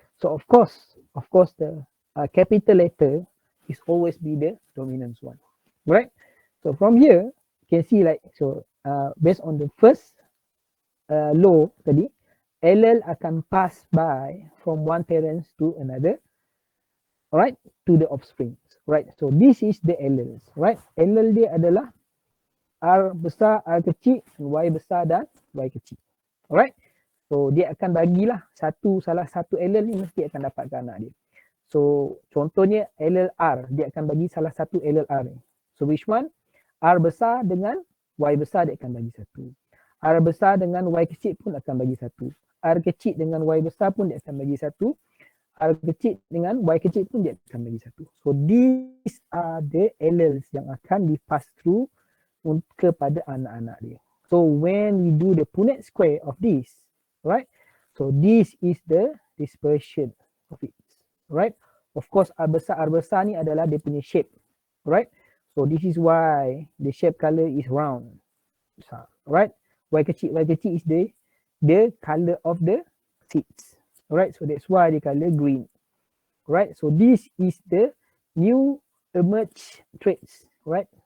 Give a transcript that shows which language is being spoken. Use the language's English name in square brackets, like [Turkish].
[English] So of course the capital letter is always be the dominant one, right? So from here you can see like, so based on the first law tadi, [Malay] allele akan [English] pass by from one parents to another, right, to the offspring, right? So this is the alleles, right? [Malay] Allele dia adalah R besar, R kecil, Y besar dan Y kecil, alright? So dia akan bagilah salah satu allele ni mesti akan dapat ke anak dia. So contohnya allele R, dia akan bagi salah satu allele R ni. [English] So which one? [Malay] R besar dengan Y besar dia akan bagi satu. R besar dengan Y kecil pun akan bagi satu. R kecil dengan Y besar pun dia akan bagi satu. R kecil dengan Y kecil pun dia akan bagi satu. [English] So these are the alleles [Malay] yang akan di pass through kepada anak-anak dia. [English] So when we do the Punnett square of this, right? So this is the dispersion of it, right? Of course R besar [Malay] ni adalah dia punya [English] shape, right? So this is why the shape color is round, right? Y kecil is the color of the seeds, right? So that's why the color green, right? So this is the new emerge traits, right?